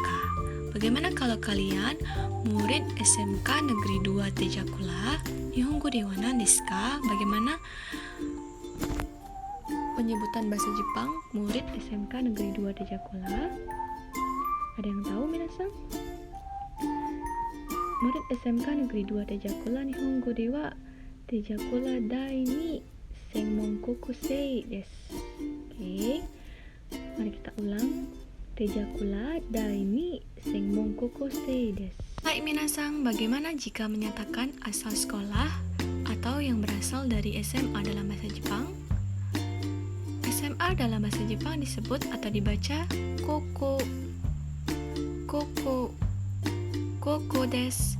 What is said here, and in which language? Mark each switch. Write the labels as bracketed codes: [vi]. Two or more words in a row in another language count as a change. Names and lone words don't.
[id] Bagaimana kalau kalian murid SMK Negeri 2 Tejakula? [ja] 日本語では何ですか? [id] Bagaimana penyebutan bahasa Jepang murid SMK Negeri 2 Tejakula? Ada yang tahu, minasan? Murid SMK Negeri 2 Tejakula [ja] 日本語ではTejakula第二専門高生です. [id] Oke. Mari kita ulang. [ja] Tejakula Dai ni Senmon Kokusei desu. はいみなさん, [id] bagaimana jika menyatakan asal sekolah atau yang berasal dari SMA dalam bahasa Jepang? SMA dalam bahasa Jepang disebut atau dibaca [ja] 高校です.